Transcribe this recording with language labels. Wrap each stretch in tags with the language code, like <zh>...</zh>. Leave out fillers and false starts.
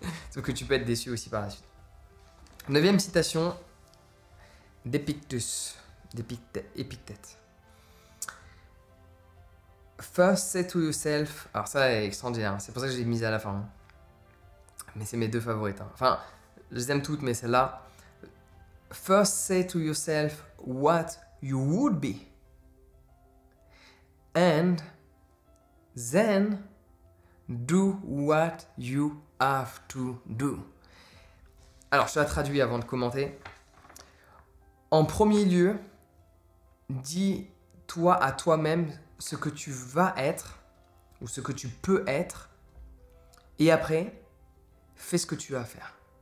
<fr>Sauf que tu peux être déçu aussi par la suite. 9e citation d'Épictète.</fr> <en>First say to yourself...</en> <fr>Alors ça est extraordinaire, c'est pour ça que je l'ai mise à la fin. Mais c'est mes deux favorites. Enfin, je les aime toutes, mais celle-là...</fr> <en>First say to yourself what you would be. And then do what you have to do.</en> <fr>Alors, je te la traduis avant de commenter. En premier lieu, dis-toi à toi-même ce que tu vas être ou ce que tu peux être, et après, fais ce que tu as à faire.</fr>